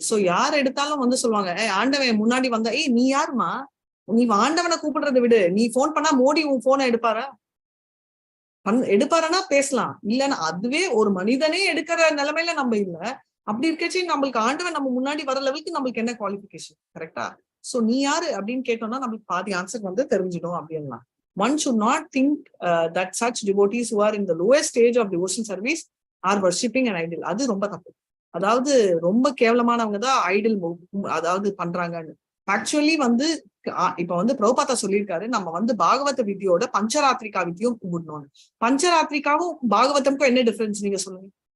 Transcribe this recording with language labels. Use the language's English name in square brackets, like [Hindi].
[Tamil] So யார் எடுத்தாலும் வந்து சொல்லுவாங்க, ஆண்டவன் முன்னாடி வந்தா, நீ யாருமா, நீ ஆண்டவனை கூப்பிடுறதை விடு, நீ போன் பண்ணா மோடி உன் போனை எடுப்பாரா பேசலாம், இல்லன்னா அதுவே ஒரு மனிதனே எடுக்கிற நிலைமையில நம்ம இல்ல. அப்படி இருக்கச்சு நம்மளுக்கு ஆண்டவன் நம்ம முன்னாடி வர லெவலுக்கு நம்மளுக்கு என்ன குவாலிஃபிகேஷன், கரெக்டா? சோ நீ யாரு அப்படின்னு கேட்டோம்னா நம்மளுக்கு பாதி ஆன்சர் வந்து தெரிஞ்சிடும் அப்படின்னா. [English] One should not think that such devotees who are in the lowest stage of devotion service are worshipping an idol. [Tamil] அது ரொம்ப தப்பு. அதாவது ரொம்ப கேவலமானவங்க தான் ஐடல் அதாவது பண்றாங்கன்னு. ஆக்சுவலி வந்து இப்ப வந்து பிரபுபாதா சொல்லியிருக்காரு, நம்ம வந்து பாகவத விதியோட பஞ்சராத்திரிகா விதியும் கும்பிடணும். பஞ்சராத்திரிகாவும் பாகவதம்க்கும் என்ன டிஃபரன்ஸ் நீங்க சொல்லுங்க?